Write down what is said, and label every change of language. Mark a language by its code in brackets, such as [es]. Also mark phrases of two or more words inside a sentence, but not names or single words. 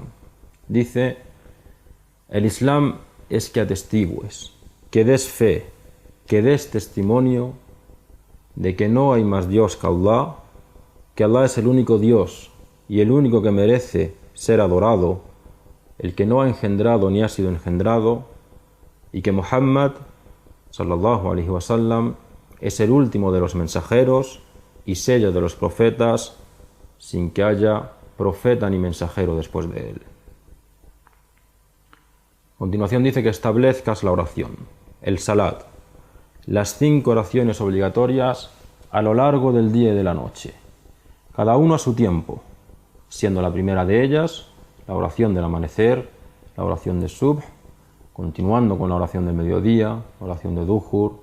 [es] Dice: el Islam es que atestigues, que des fe, que des testimonio de que no hay más Dios que Allah es el único Dios y el único que merece ser adorado, el que no ha engendrado ni ha sido engendrado, y que Muhammad [ar] صلى الله عليه وسلم [es] es el último de los mensajeros y sello de los profetas, sin que haya profeta ni mensajero después de él. A continuación dice que establezcas la oración, el salat, las 5 oraciones obligatorias a lo largo del día y de la noche, cada uno a su tiempo, siendo la primera de ellas la oración del amanecer, la oración de subh, continuando con la oración del mediodía, la oración de duhur.